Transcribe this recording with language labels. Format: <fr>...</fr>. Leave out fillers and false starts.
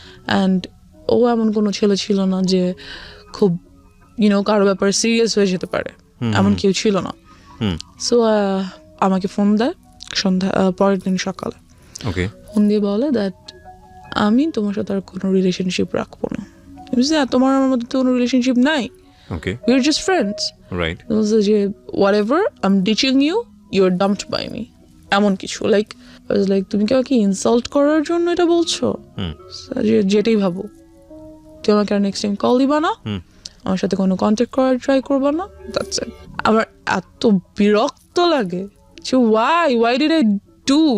<bn>And ও এমন কোনো ছেলে ছিল না যে খুব কারো ব্যাপারে সিরিয়াস হয়ে যেতে পারে, এমন কেউ ছিল না। সো আমাকে ফোন দেয় সন্ধ্যা পরের দিন সকালে, ফোন দিয়ে বলে দ্যাট আমি তোমার সাথে আর কোনো রিলেশনশিপ রাখবো না। তোমার আমার মধ্যে তো কোনো রিলেশনশিপ নাই,</bn> <en>we are just friends, right? যে whatever I'm ditching you, you're dumped by me,</en> <bn>এমন কিছু। লাইক তুমি কি আমাকে ইনসাল্ট করার জন্য এটা বলছো? যেটাই ভাবো, তুই আমাকে আর নেক্সট টাইম কল দিবা না, আমার সাথে কোনো কন্ট্যাক্ট করার ট্রাই করবা না, দ্যাটস ইট। আমার এত বিরক্ত লাগে যে</bn> <en>why did I do?</en>